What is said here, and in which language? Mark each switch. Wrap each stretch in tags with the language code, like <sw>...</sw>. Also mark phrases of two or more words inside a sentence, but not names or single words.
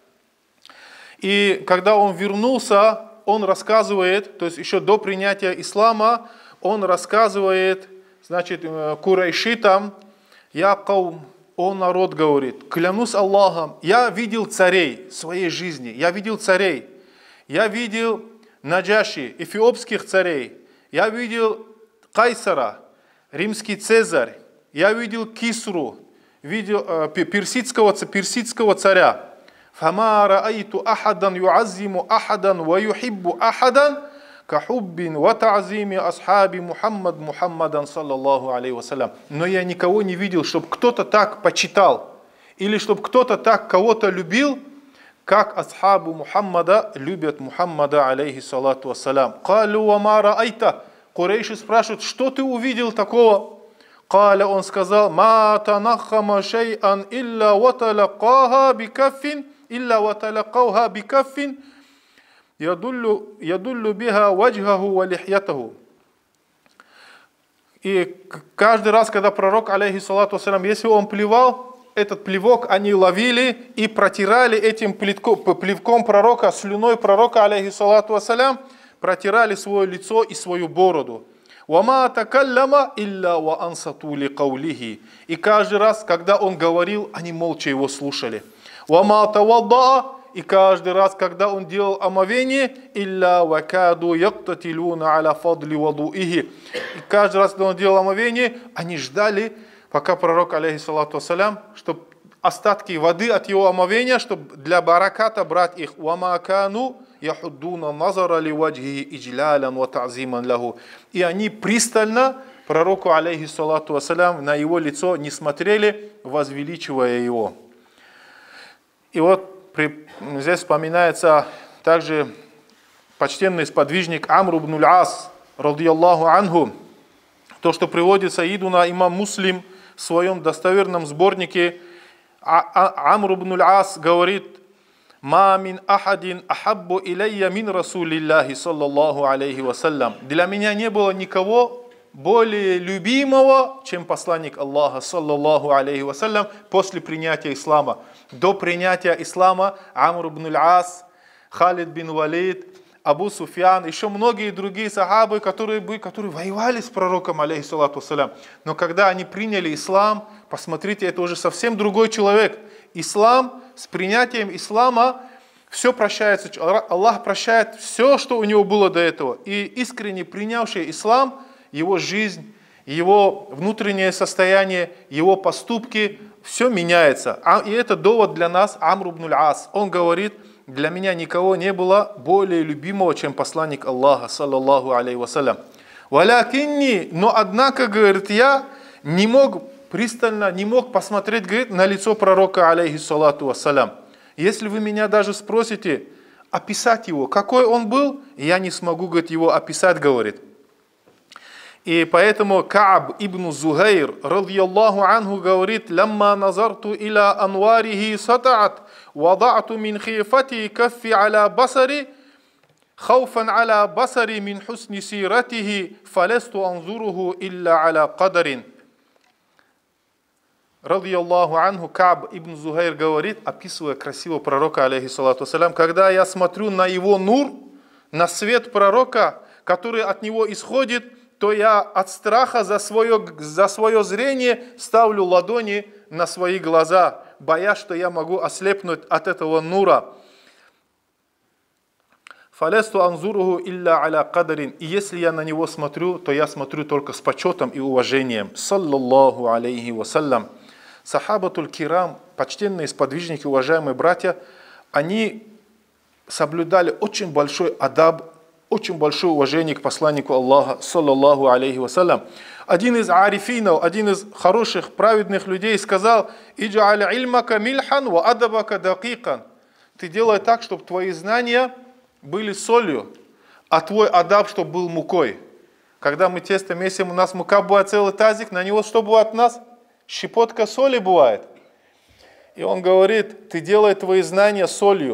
<ru>и когда он вернулся, он рассказывает, то есть еще до принятия ислама, он рассказывает, значит, курайшитам:</ru> <ar>«يا قوم,</ar> <ru>о народ, говорит, клянусь Аллахом, я видел царей в своей жизни, я видел Наджаши, эфиопских царей, я видел Кайсара, римский цезарь, я видел Кисру, видел персидского царя.</ru> <ar>فما رأيت أحدا يعظم أحدا ويحب أحدا كحب وتعظيم أصحاب محمدا صلى الله عليه وسلم».</ar> <ru>Но я никого не видел, чтобы кто-то так почитал, или чтобы кто-то так кого-то любил, как асхабу Мухаммада любят Мухаммада,</ru> <ar>عليه الصلاة والسلام. قالوا وما رأيت.</ar> <ru>Курейши спрашивают: что ты увидел такого? Каля, он сказал:</ru> <ar>ما تنخم شيئا إلا وتلقاه بكف يدلك بها وجهه ولحيته.</ar> <ru>И каждый раз, когда пророк,</ru> <ar>عليه الصلاة والسلام,</ar> <ru>если он плевал, этот плевок они ловили и протирали этим плевком пророка, слюной пророка,</ru> <ar>عليه الصلاة والسلام,</ar> <ru>протирали свое лицо и свою бороду.</ru> <ar>«وما تكلم إلا وأنصتوا لقوله».</ar> <ru>И каждый раз, когда он говорил, они молча его слушали.</ru> <ar>«وما توضأ».</ar> <ru>И каждый раз, когда он делал омовение,</ru> <ar>«إلا وكادوا يقتتلون على فضل وضوئه».</ar> <ru>И каждый раз, когда он делал омовение, они ждали, пока пророк,</ru> <ar>عليه الصلاة والسلام,</ar> <ru>чтобы остатки воды от его омовения, чтобы для бараката брать их.</ru> <ar>«وما كانوا يحدون النظر لوجهه إجلالا وتعظيما له».</ar> <ru>И они пристально пророку,</ru> <ar>عليه الصلاة والسلام,</ar> <ru>на его лицо не смотрели, возвеличивая его. И вот здесь вспоминается также почтенный сподвижник Амр ибн ас,</ru> <ar>رضي الله عنه,</ar> <ru>то, что приводит саидуна имам Муслим в своем достоверном сборнике.</ru> <ar>Амр ибн ас говорит: «ما من أحد أحب إلي من رسول الله صلى الله عليه وسلم».</ar> <ru>Для меня не было никого более любимого, чем посланник Аллаха</ru> <ar>صلى الله عليه وسلم</ar> <ru>после принятия ислама. До принятия ислама Амр ибн ас, Халид бин Валид, Абу Суфьян, еще многие другие сахабы, которые воевали с пророком,</ru> <ar>عليه الصلاة والسلام.</ar> <ru>Но когда они приняли ислам, посмотрите, это уже совсем другой человек. Ислам, с принятием ислама все прощается. Аллах прощает все, что у него было до этого. И искренне принявший ислам, его жизнь, его внутреннее состояние, его поступки, все меняется. И это довод для нас Амр ибн ас. Он говорит: для меня никого не было более любимого, чем посланник Аллаха,</ru> <ar>صلى الله عليه وسلم. Валякинни,</ar> <ru>но однако, говорит, я не мог пристально, не мог посмотреть, говорит, на лицо пророка,</ru> <ar>عليه الصلاة والسلام.</ar> <ru>Если вы меня даже спросите описать его, какой он был, я не смогу, говорит, его описать, говорит. И поэтому</ru> <ar>Кааб ибн Зухайр, رضي الله عنه, говорит: «لما نظرت إلى أنواره سطعت وضعت من خيفتي كفي على بصري خوفا على بصري من حسن صورته فلست أنظره إلا على قدر». رضي الله عنه,</ar> <ru>Кааб ибн Зухайр говорит, описывая красивого пророка,</ru> <ar>عليه الصلاة والسلام:</ar> <ru>«Когда я смотрю на его нур, на свет пророка, который от него исходит, то я от страха за свое зрение ставлю ладони на свои глаза, боясь, что я могу ослепнуть от этого нура.</ru> <ar>فلست أنظره إلا على قدر».</ar> <ru>И если я на него смотрю, то я смотрю только с почетом и уважением.</ru> <ar>صلى الله عليه وسلم. الصحابة الكرام,</ar> <ru>почтенные сподвижники, уважаемые братья, они соблюдали очень большой адаб, очень большое уважение к посланнику Аллаха,</ru> <ar>صلى الله عليه وسلم.</ar> <ru>Один из арифинов, один из хороших, праведных людей сказал:</ru> <ar>«اجعل علمك ملحا وأدبك دقيقا».</ar> <ru>Ты делай так, чтобы твои знания были солью, а твой адаб, чтобы был мукой. Когда мы тесто месим, у нас мука бывает целый тазик, на него что бывает у нас? Щепотка соли бывает. И он говорит: ты делай твои знания солью.</ru>